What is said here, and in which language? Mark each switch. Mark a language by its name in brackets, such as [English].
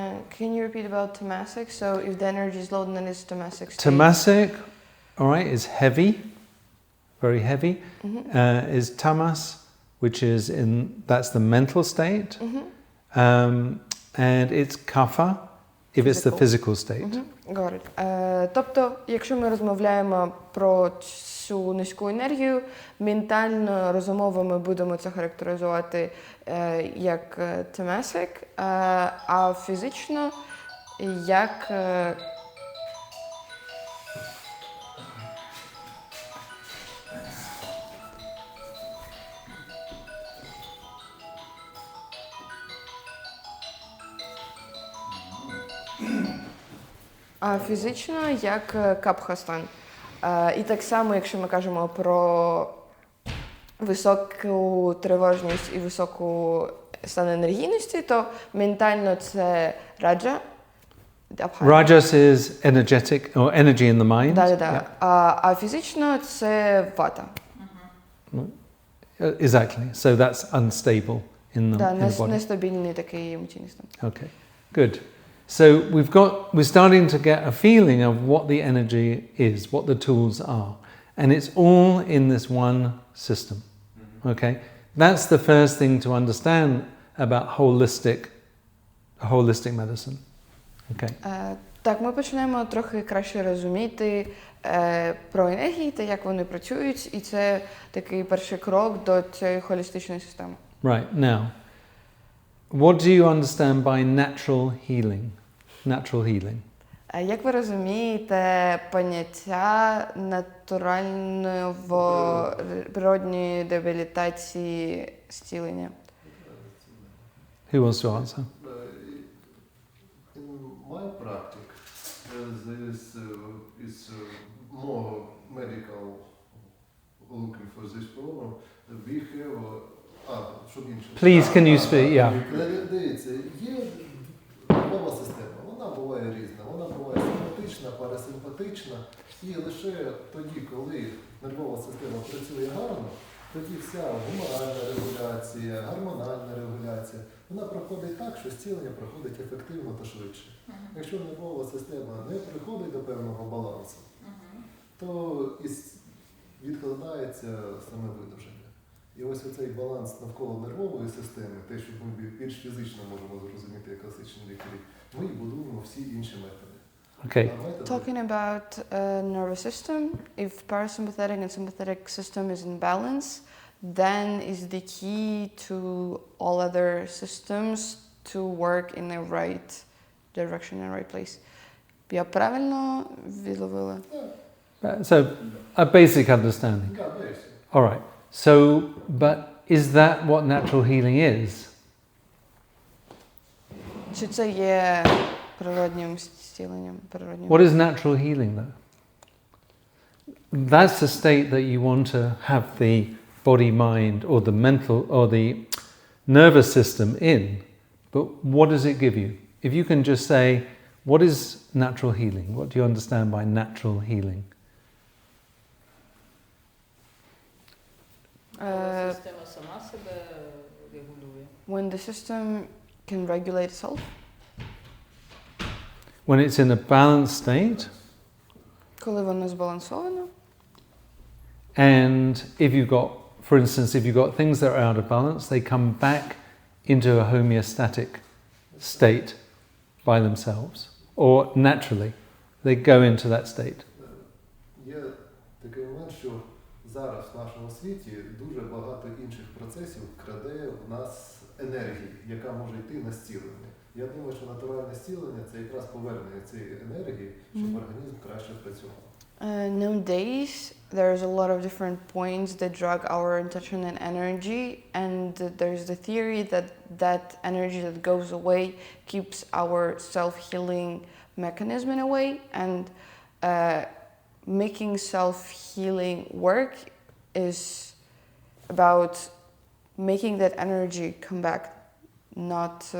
[English] Can you repeat about tamasic? So if the energy is low, then it's tamasic state. Tamasic, all right, is heavy, very heavy. Is tamas, which is that's the mental state, and it's kapha if it's the physical state. Got it. [Ukrainian] Тобто, якщо ми розмовляємо про цю низьку енергію, ментально, розумово ми будемо це характеризувати як tamasic, а фізично як А фізично як капха-стан. І так само, якщо ми кажемо про високу тривожність і високу стан енергійності, то ментально це раджа. [English] Rajas is energetic or energy in the mind. [Ukrainian] Да. А фізично це вата. [English] Exactly. So that's unstable in the, in the body. [Ukrainian] Нестабільний такий емоційний стан. [English] Okay, good. So we're starting to get a feeling of what the energy is, what the tools are. And it's all in this one system. Okay? That's the first thing to understand about holistic medicine. Okay. [Ukrainian] Так, ми починаємо трохи краще розуміти про енергії та як вони працюють, і це такий перший крок до цієї холістичної системи. [English] Right, now, what do you understand by natural healing? Natural healing. [Ukrainian] Як ви розумієте поняття натурального природньої реабілітації зцілення? [English] Who wants to answer? In my practice, this is more medical looking for this problem. We have, [Ukrainian] щоб інше. [English] Please, can you speak? Yeah. [Ukrainian] Дивіться, є нервова система, вона буває різна, вона буває симпатична, парасимпатична, і лише тоді, коли нервова система працює гарно, тоді вся гуморальна регуляція, гормональна регуляція, вона проходить так, що зцілення проходить ефективно та швидше. Якщо нервова система не приходить до певного балансу, то відкладається саме видуження. І ось оцей баланс навколо нервової системи, те, що ми більш фізично можемо зрозуміти як класичні лікарі, ми і будуємо всі інші методи. [English] Okay. Talking about nervous system, if parasympathetic and sympathetic system is in balance, then is the key to all other systems to work in the right direction and right place. [Ukrainian] Я правильно відловила? [English] So, a basic understanding. Yeah, basic. All right. So, but is that what natural healing is? [Ukrainian] Чи це є природнім зціленням? [English] What is natural healing, though? That's the state that you want to have the body, mind, or the mental, or the nervous system in. But what does it give you? If you can just say, what is natural healing? What do you understand by natural healing? [Ukrainian] Система сама себе регулює. [English] When the system can regulate itself. When it's in a balanced state, [Ukrainian] Коли воно збалансовано. [English] and if you've got, for instance, if you've got things that are out of balance, they come back into a homeostatic state by themselves, or naturally, they go into that state. [Ukrainian] Є такий момент, що зараз в нашому світі дуже багато інших процесів краде в нас енергії, яка може йти на зцілення. Я думаю, що натуральне зцілення – це якраз повернення цієї енергії, щоб організм краще працював. [English] Nowadays, there's a lot of different points that drag our attention and energy, and there's the theory that that energy that goes away keeps our self-healing mechanism in a way, and making self-healing work is about making that energy come back, not